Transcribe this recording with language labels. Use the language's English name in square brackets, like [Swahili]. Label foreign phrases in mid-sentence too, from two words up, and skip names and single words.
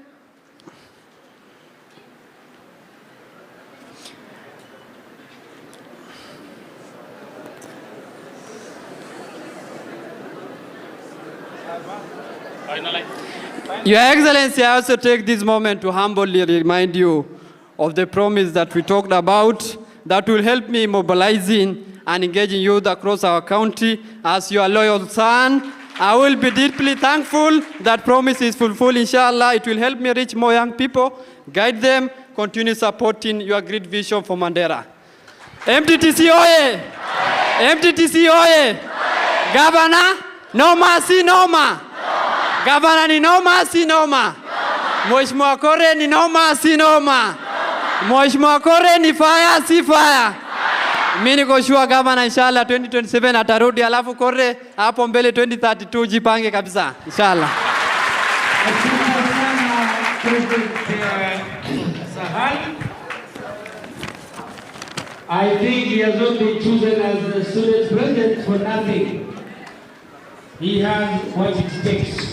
[English] Your Excellency, I also take this moment to humbly remind you of the promise that we talked about that will help me mobilizing and engaging youth across our county. As your loyal son, I will be deeply thankful that promise is fulfilled, inshallah. It will help me reach more young people, guide them, continue supporting your great vision for Mandera. [Swahili] MTTC oye! MTTC oye! [English] Governor, no mercy, no more. [Swahili] Governor ni noma si noma. Mheshimiwa Kore ni noma si noma. Mheshimiwa Kore ni fire si fire. Mimi niko sure governor inshallah 2027 atarudi, alafu Kore hapo mbele 2032 jipange kabisa inshallah. [English] I think he has not been chosen as the student president for nothing. He has what it takes.